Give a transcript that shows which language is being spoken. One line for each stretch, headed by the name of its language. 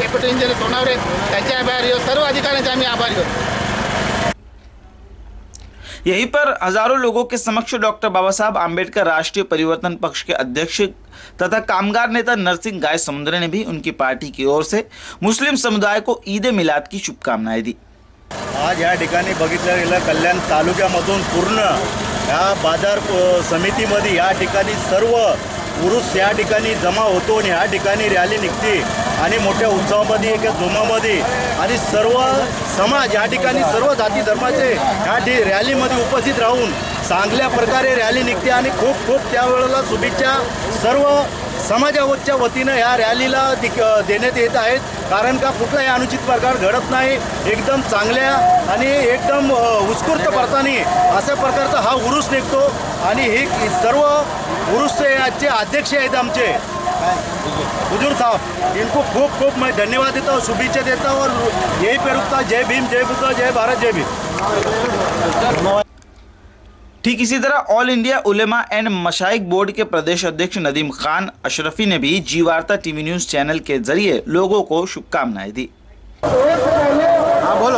Marathi: Deputy engineer सोनावरे त्यांचे आभारी आहोत, सर्व अधिकाऱ्यांचे आम्ही आभारी आहोत।
Hindi: यहीं पर हजारों लोगों के समक्ष डॉक्टर बाबा साहब आम्बेडकर राष्ट्रीय परिवर्तन पक्ष के अध्यक्ष तथा कामगार नेता नरसिंह गाय समुद्रे ने भी उनकी पार्टी की ओर से मुस्लिम समुदाय को ईद ए मिलाद की शुभकामनाएं दी।
Marathi: आज या ठिकाणी बघितलं गेलं कल्याण तालुक्यामधून पूर्ण या बाजार समितीमध्ये या ठिकाणी सर्व पुरुष या ठिकाणी जमा होतो आणि या ठिकाणी रॅली निघते आणि मोठ्या उत्सवामध्ये एका जोमामध्ये आणि सर्व समाज या ठिकाणी सर्व जाती धर्माचे या रॅलीमध्ये उपस्थित राहून चांगल्या प्रकारे रॅली निघते आणि खूप खूप त्यावेळेला शुभेच्छा सर्व समाजाच्या वतीनं ह्या रॅलीला देण्यात येत आहेत, कारण का कुठलाही अनुचित प्रकार घडत नाही। एकदम चांगल्या आणि एकदम उत्स्फूर्त प्रकारे अशा प्रकारचा हा उरूस निघतो आणि हे सर्व उरूसचे अध्यक्ष आहेत आमचे हुजूर साहब,
Hindi: इनको खूप खूप मैं धन्यवाद देता हूँ, शुभेच्छा देता हूँ और यही पे रुकता।
Marathi: जय भीम, जय बुद्ध, जय भारत, जय भीम।
Hindi: ठीक इसी तरह all India Ulema and मशाइक board के प्रदेश अध्यक्ष नदीम खान अशरफी ने भी जी वार्ता टीवी न्यूज चैनल के जरिए लोगों को शुभकामनाएं दी। हाँ बोलो।